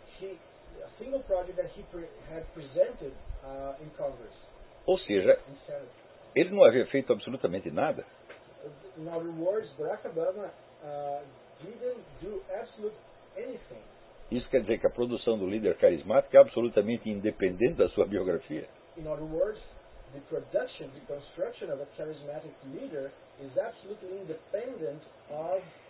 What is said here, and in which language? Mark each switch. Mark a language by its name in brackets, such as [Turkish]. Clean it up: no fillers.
[English] A single project that he had presented in Congress. [Portuguese] Ou seja, ele não havia feito absolutamente nada. [English] In other words, Barack Obama didn't do absolute anything. [Portuguese] Isso quer dizer que a produção do líder carismático é absolutamente independente da sua biografia. [English] In other words, the production, the construction of a charismatic leader is absolutely independent of